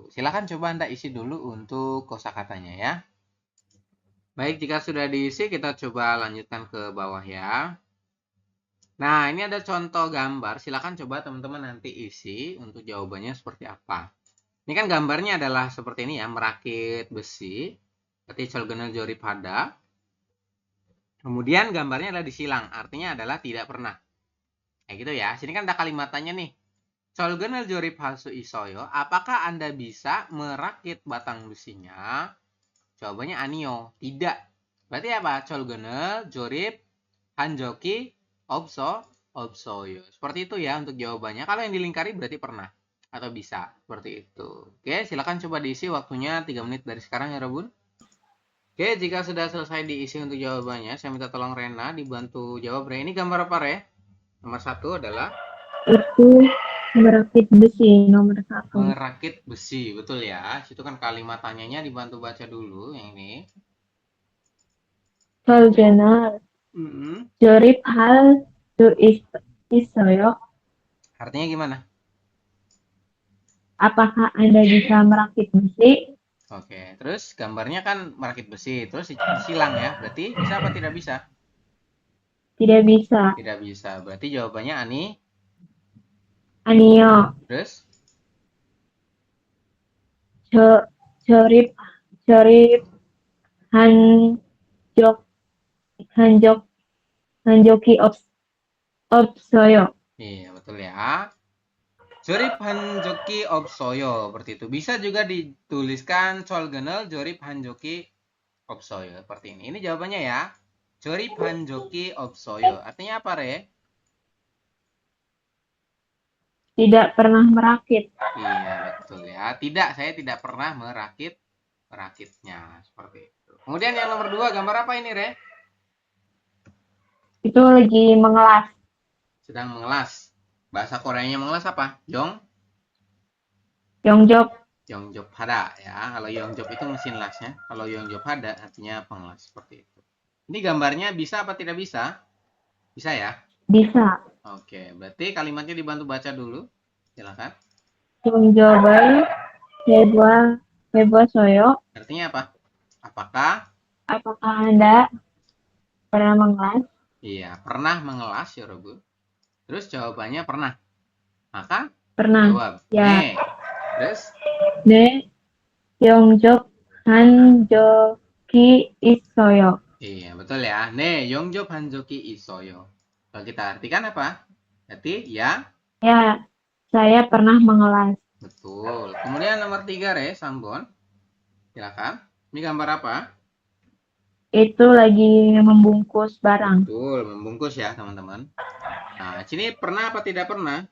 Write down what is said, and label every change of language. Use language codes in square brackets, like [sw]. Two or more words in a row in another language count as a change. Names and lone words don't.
[id] Silakan coba Anda isi dulu untuk kosakatanya ya. Baik, jika sudah diisi, kita coba lanjutkan ke bawah ya. Nah, ini ada contoh gambar. Silakan coba teman-teman nanti isi untuk jawabannya seperti apa. Ini kan gambarnya adalah seperti ini ya, merakit besi. [ko] Berarti 철근을 조립하다. [id] Kemudian gambarnya adalah disilang, artinya adalah tidak pernah. Kayak gitu ya. Sini kan ada kalimatannya nih. [ko] 철근을 조립할 수 있어요. [id] Apakah Anda bisa merakit batang besinya? Jawabannya anio, tidak. Berarti apa? [ko] 철근을 조립한 적이 없어요. [id] Seperti itu ya untuk jawabannya. Kalau yang dilingkari berarti pernah atau bisa. Seperti itu. Oke, silakan coba diisi waktunya 3 menit dari sekarang ya, Robun. Oke, jika sudah selesai diisi untuk jawabannya, saya minta tolong Rena dibantu jawab. Re, ini gambar apa, Re? Nomor 1 adalah Itu merakit besi nomor 1. merakit besi, betul ya. Situ kan kalimat tanyanya dibantu baca dulu yang ini. [ko] 철근을 조립할 수 있어요. [id] Artinya gimana? Apakah Anda bisa merakit besi? Oke, terus gambarnya kan merakit besi, terus disilang ya. Berarti bisa apa tidak bisa? Tidak bisa. Tidak bisa. Berarti jawabannya ani. [ko] 아니요. [id] Terus [ko] 조립 한 적이 없어요. [id] iya betul ya. [ko] 조립한 적이 없어요. [id] Seperti itu. Bisa juga dituliskan [ko] 철근을 조립한 적이 없어요. [id] Seperti ini. Ini jawabannya ya. [ko] 조립한 적이 없어요. [id] Artinya apa, Re? Tidak pernah merakit. Iya, betul ya. Tidak, saya tidak pernah merakitnya. Seperti itu. Kemudian yang nomor 2, gambar apa ini, Re? Itu lagi mengelas. Sedang mengelas. Bahasa Koreanya mengelas apa? Yongjok. [ko] 용접하다 ya. [id] Kalau Yongjop itu mesin lasnya. Kalau [ko] 용접하다 [id] artinya pengelas. Seperti itu. Ini gambarnya bisa apa tidak bisa? Bisa ya? Bisa. Oke, berarti kalimatnya dibantu baca dulu. Silakan. [ko] Yongjok을 해보셔요. [id] Artinya apa? Apakah? Apakah Anda pernah mengelas? Iya, pernah mengelas ya, Robu. Terus jawabannya pernah. Maka Pernah. jawab. Ya. 네. Terus? [ko] 네. 영접한 적이 있어요. [id] Iya, betul ya. [ko] 네, 영접한 적이 있어요. [id] Kalau kita artikan apa? Berarti ya. Ya, saya pernah mengelas. Betul. Kemudian nomor 3, Re, Sambon. Silakan. Ini gambar apa? Itu lagi membungkus barang. Betul, membungkus ya, teman-teman. Nah, sini pernah apa tidak pernah?